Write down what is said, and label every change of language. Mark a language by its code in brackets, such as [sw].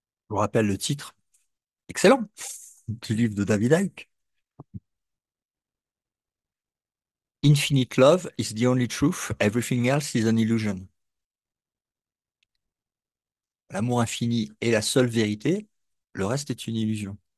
[fr] Je vous rappelle le titre, excellent, du livre de David Icke. [en] Infinite love is the only truth, everything else is an illusion. [fr] L'amour infini est la seule vérité, le reste est une illusion.